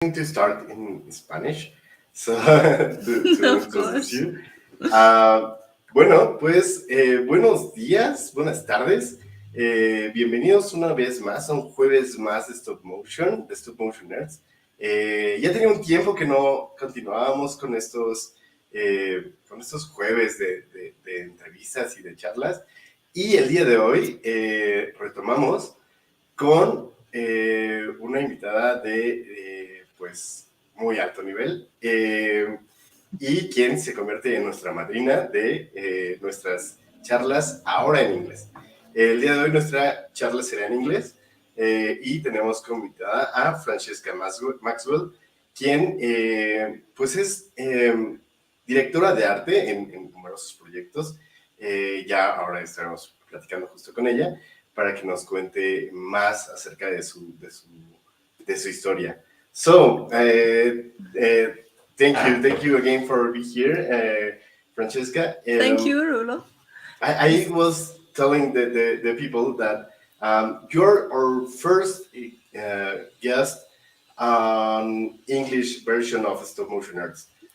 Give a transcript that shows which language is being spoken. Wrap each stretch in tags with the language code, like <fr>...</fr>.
<en>To start in Spanish, so to Of introduce course. you.</en> <es>Uh, bueno, pues buenos días, buenas tardes. Bienvenidos una vez más a un jueves más de Stop Motion, de Stop Motion Nerds. Ya tenía un tiempo que no continuábamos con estos jueves de entrevistas y de charlas. Y el día de hoy retomamos con una invitada de pues muy alto nivel y quien se convierte en nuestra madrina de nuestras charlas ahora en inglés. El día de hoy nuestra charla será en inglés y tenemos como invitada a Francesca Maxwell, quien pues es directora de arte en numerosos proyectos. Ya ahora estaremos platicando justo con ella para que nos cuente más acerca de su historia.</es> <en>So, thank you again for being here, Francesca. Thank you, Rulo. I was telling the people that you're our first guest on English version of Stop Motion Arts.</en>